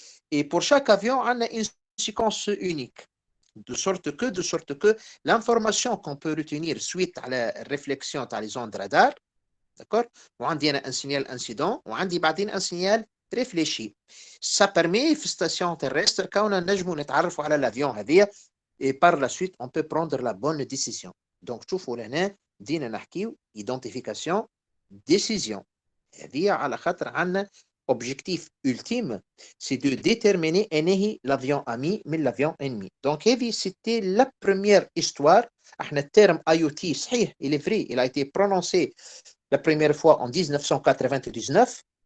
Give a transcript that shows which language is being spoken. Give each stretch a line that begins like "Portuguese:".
French: Et pour chaque avion, on a une séquence unique. De sorte que l'information qu'on peut retenir suite à la réflexion dans les ondes radar, d'accord,
Arabic: وعندي أنا
French: un signal incident
Arabic: وعندي بعدين
French: un signal réfléchi. Ça permet
Arabic: في station terrestre كون نجموا نتعرفوا على
French: l'avion
Arabic: هذيا
French: et par la suite on peut prendre la bonne décision. Donc
Arabic: شوفوا لهنا بدينا نحكيو
French: identification décision.
Arabic: هذيا على خاطر عندنا
French: objectif ultime, c'est de déterminer l'avion ami
Arabic: من l'avion ennemi.
French: Donc هذه c'était la première histoire.
Arabic: احنا الترم
French: IoT
Arabic: صحيح
French: il est vrai, il a été prononcé la première fois en 1999.